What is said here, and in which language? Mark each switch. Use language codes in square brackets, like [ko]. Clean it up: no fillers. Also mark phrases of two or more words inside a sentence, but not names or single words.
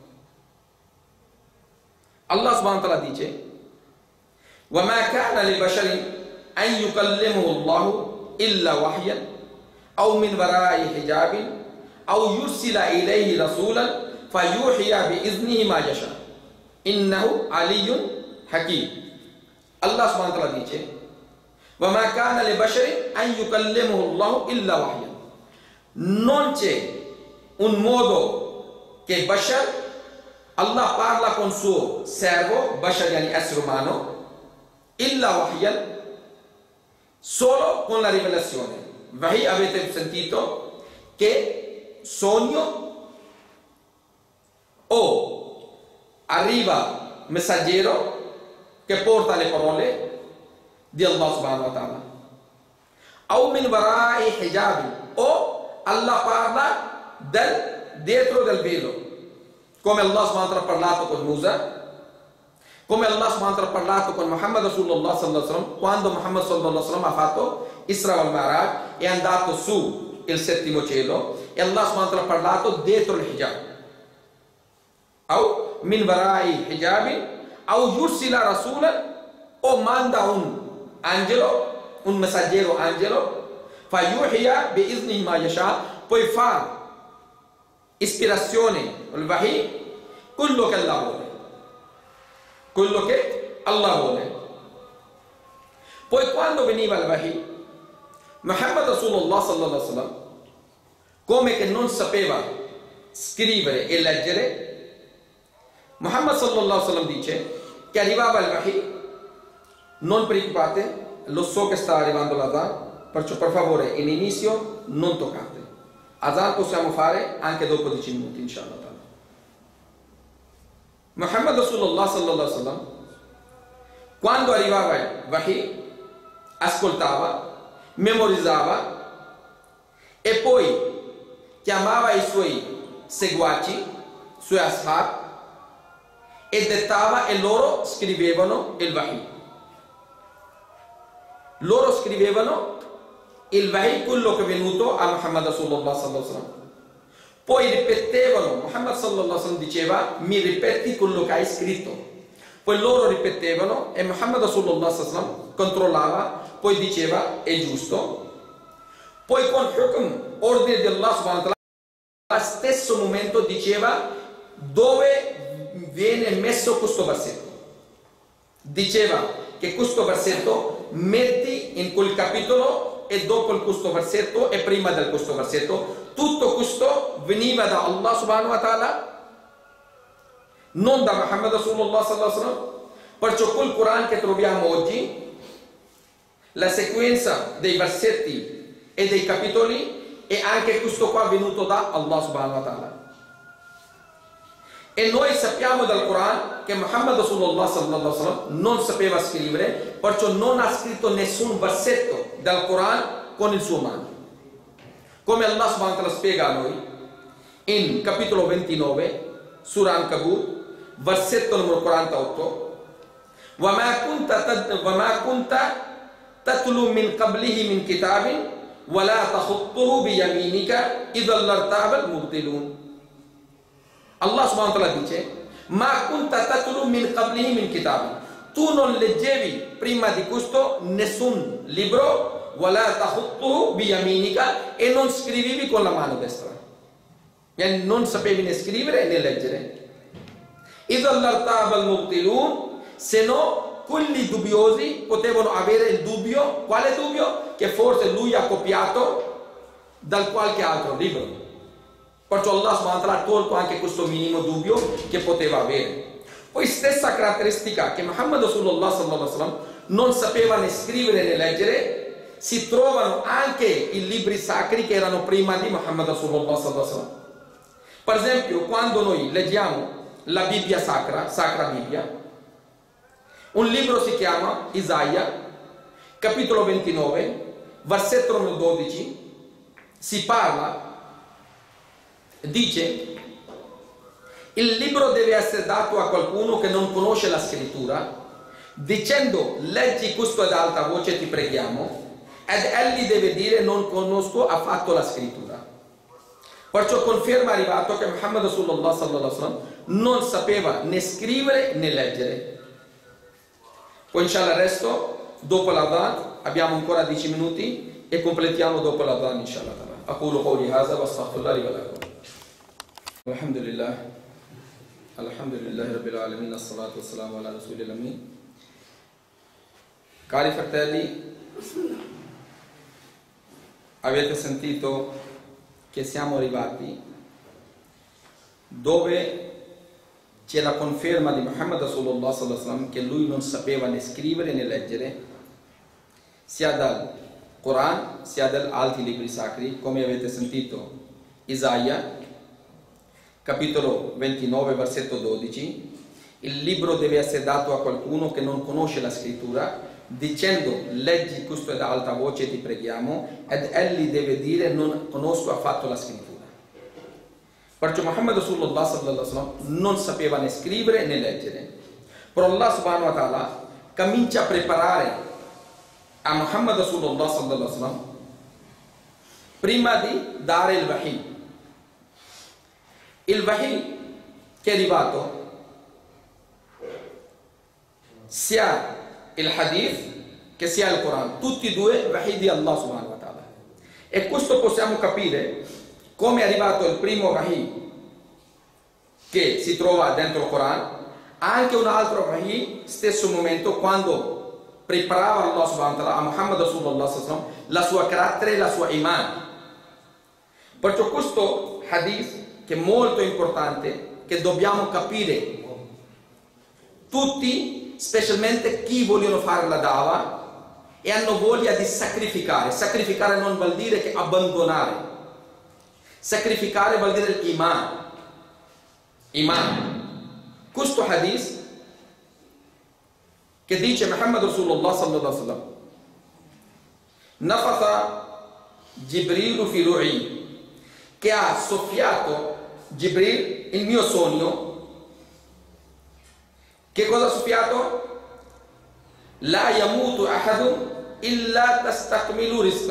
[ar] الله سبحانه وتعالى dice: وَمَا كَانَ لِبَشَرٍ أَنْ يُكَلِّمَهُ اللَّهُ إِلَّا وَحْيًا أَوْ مِنْ وَرَاءِ حِجَابٍ أَوْ يُرْسِلَ إِلَيْهِ رَسُولًا فَيُوحِيَ بِإِذْنِهِ مَا يَشَاءُ إِنَّهُ عَلِيٌّ حَكِيمٌ. الله سبحانه وتعالى dice: وَمَا كَانَ لِبَشَرٍ أَنْ يُكَلِّمَهُ اللَّهُ إِلَّا وَحْيًا. [it] Non c'è un modo che Bashar, Allah parla con suo servo, Bashar yani essere umano, [ar] إلا وحيا, [it] solo con la rivelazione. Wahi avete sentito che sogno o arriva messaggero che porta le parole di [ar] الله سبحانه وتعالى. [it] O [ar] من وراء حجاب, [it] o Allah parla dietro del velo, come [ar] الله سبحانه وتعالى [it] ha parlato con Musa, come [ar] الله سبحانه وتعالى [it] ha parlato con [ar] محمد رسول الله صلى الله عليه وسلم, [it] quando Muhammad [ar] صلى الله عليه وسلم [it] ha fatto [ar] الإسراء والمعراج, [it] è andato su il settimo cielo e [ar] الله سبحانه وتعالى [it] ha parlato dietro il hijab. O [ar] من وراء حجاب, [it] o [ar] يرسل رسولا, [it] o manda un angelo, un messaggero angelo, [ar] فيوحي بإذنه ما يشاء, [it] poi fa ispirazione, il wahi, quello che Allah vuole. Quello che Allah vuole. Poi quando veniva il wahi, [ar] محمد رسول الله صلى الله عليه وسلم, [it] come che non sapeva scrivere e leggere, Muhammad [ar] صلى الله عليه وسلم [it] dice che arrivava il wahi, non preoccupate, lo so che sta arrivando l'adhan, perciò per favore all'inizio non toccate. Adhan possiamo fare anche dopo 10 minuti, inshallah. [ar] محمد رسول الله صلى الله عليه وسلم, [it] quando arrivava il wahi, ascoltava, memorizzava e poi chiamava i suoi seguaci, suoi ashab, e dettava e loro scrivevano il wahi. Loro scrivevano il wahi, quello che è venuto a [ar] محمد رسول الله صلى الله عليه وسلم. [it] Poi ripetevano, Muhammad [ar] صلى الله عليه وسلم [it] diceva, mi ripeti quello che hai scritto. Poi loro ripetevano e [ar] محمد رسول الله صلى الله عليه وسلم [it] controllava, poi diceva, è giusto. Poi con hukm, ordine di [ar] الله سبحانه وتعالى, [it] allo stesso momento diceva dove viene messo questo versetto. Diceva che questo versetto metti in quel capitolo e dopo questo versetto e prima di questo versetto. Tutto questo veniva da [ar] الله سبحانه وتعالى, [it] non da [ar] محمد رسول الله صلى الله عليه وسلم. [it] Perciò quel Quran che troviamo oggi, la sequenza dei versetti e dei capitoli, è anche questo qua venuto da [ar] الله سبحانه وتعالى. [it] E noi sappiamo dal Quran che [ar] محمد رسول الله صلى الله عليه وسلم [it] non sapeva scrivere, perciò non ha scritto nessun versetto dal Quran con il suo mano. Come [ar] الله سبحانه وتعالى [it] spiega a noi in capitolo 29, Surah Ankabut, versetto numero 48, [ar] وَمَا كُنْتَ تَتْلُو مِنْ قَبْلِهِ مِنْ كِتَابٍ وَلَا تَخُطُّهُ بِيَمِينِكَ إِذًا لَارْتَابَ الْمُبْطِلُونَ. الله سبحانه وتعالى dice, ما كنت تتلو من قبله من كتاب. [it] Tu non leggevi prima di questo nessun libro, [ar] ولا تخطه بيمينك, [it] e non scrivevi con la mano destra. E non sapevi né scrivere né leggere. [ar] إذا لارتاب المبطلون, [it] se no quelli dubbiosi potevano avere il dubbio. Quale dubbio? Che forse lui ha copiato dal qualche altro libro. Perciò [ar] الله سبحانه وتعالى [it] ha tolto anche questo minimo dubbio che poteva avere. Poi stessa caratteristica che [ar] محمد رسول الله صلى الله عليه وسلم [it] non sapeva né scrivere né leggere, si trovano anche i libri sacri che erano prima di [ar] محمد رسول الله صلى الله عليه وسلم. [it] Per esempio, quando noi leggiamo la Bibbia sacra Bibbia, un libro si chiama Isaia, capitolo 29, versetto numero 12, si parla, dice, il libro deve essere dato a qualcuno che non conosce la scrittura, dicendo, leggi questo ad alta voce, ti preghiamo, ed egli deve dire, non conosco affatto la scrittura. Perciò conferma arrivato che [ar] محمد رسول الله صلى الله عليه وسلم [it] non sapeva né scrivere né leggere. Poi inshallah il resto, dopo l'adhan, abbiamo ancora 10 minuti e completiamo dopo l'adhan inshallah. [ar] أقول قولي هذا وأستغفر الله لي ولكم. Alhamdulillah. الحمد لله رب العالمين، الصلاة والسلام على رسول الأمين. [it] Cari fratelli, avete sentito che siamo arrivati dove c'è la conferma di [ar] محمد رسول الله صلى الله عليه وسلم [it] che lui non sapeva né scrivere né leggere. sia dal Corano sia da altri libri sacri, come avete sentito Isaia, capitolo 29, versetto 12. Il libro deve essere dato a qualcuno che non conosce la scrittura, dicendo: leggi questo ad alta voce, ti preghiamo, ed egli deve dire: non conosco affatto la scrittura. Perciò [ar] محمد رسول الله صلى الله عليه وسلم [it] non sapeva né scrivere né leggere. Però [ar] الله سبحانه وتعالى [it] comincia a preparare a [ar] محمد رسول الله صلى الله عليه وسلم [it] prima di dare il wahi. Il wahi che è arrivato, sia il hadith che sia il Corano, tutti e due wahi di [ar] الله سبحانه وتعالى. [it] E questo possiamo capire come è arrivato il primo wahi che si trova dentro il Corano, anche un altro wahi, stesso momento, quando preparava [ar] الله سبحانه وتعالى [it] a [ar] محمد رسول الله صلى الله عليه وسلم [it] la sua carattere e la sua iman. Perciò questo hadith, che è molto importante, che dobbiamo capire tutti, specialmente chi vogliono fare la dava e hanno voglia di sacrificare. Sacrificare non vuol dire che abbandonare. Sacrificare vuol dire iman. Iman. Questo hadith che dice [ar] محمد رسول الله صلى الله عليه وسلم: نفث جبريل في روعي, [it] che ha soffiato Jibril il mio sogno. Che cosa ha soffiato? [ar] لا يموت أحد إلا تستكمل رزقه.